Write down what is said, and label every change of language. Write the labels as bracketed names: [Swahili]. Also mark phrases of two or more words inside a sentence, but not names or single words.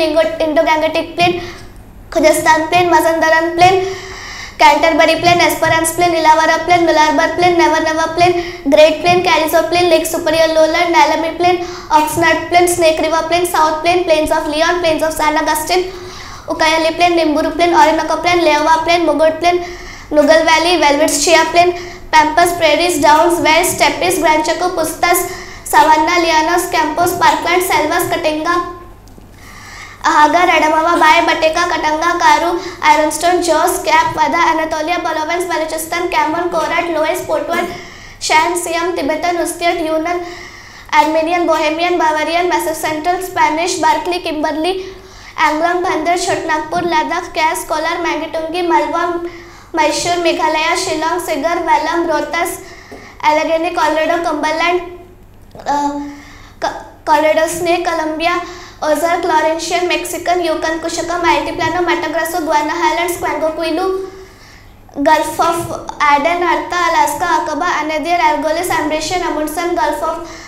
[English] Indo-Gangetic Plain, Khuzestan Plain, Mazandaran Plain, Canterbury Plain, Esperance Plain, Illawarra Plain, Nullarbor Plain, Never Plain, Great Plain, Carrizo Plain, Lake Superior Lowland, Nalami Plain, Oxnard Plain, Snake River Plain, South Plain, Plains of Leon, Plains of San Augustine, Ucayali Plain, Nimburu Plain, Orinoco Plain, Lewa Plain, Mugot Plain, Nugal Valley, Velvets Chia Plain, Pampas, Prairies, Downs, West, Steppes, Gran Chaco, Pustas, Savannah, Llanos, Campos, Parkland, Selvas, Katinga, Ahagar, Adamawa, Bay, Bateka, Katanga, Karu, Ironstone, Jos, Cap, Vada, Anatolia, Bolovans, Balochistan, Cameron, Korat, Loess, Potwar, Shan, Siam, Tibetan, Ustiat, Yunan, Armenian, Bohemian, Bavarian, Massive Central, Spanish, Barclay, Kimberley, Anglam, Bandar, Chotnagpur, Ladakh, Kas, Kolar, Mangitungi, Malwa, Mysore, Meghalaya, Shillong, Sigar, Vallam, Rohtas, Allegheny, Colorado, Cumberland, Calidus ne, Colombia, Ozark, Laurentian, Mexican, Yukon, Kushakam, Altiplano, Mata Grosso, Guiana Highlands, Quango, Gulf of Aden, Arta, Alaska, Aqaba, Anadir, Algolis, Ambrician, Amundsen, Gulf of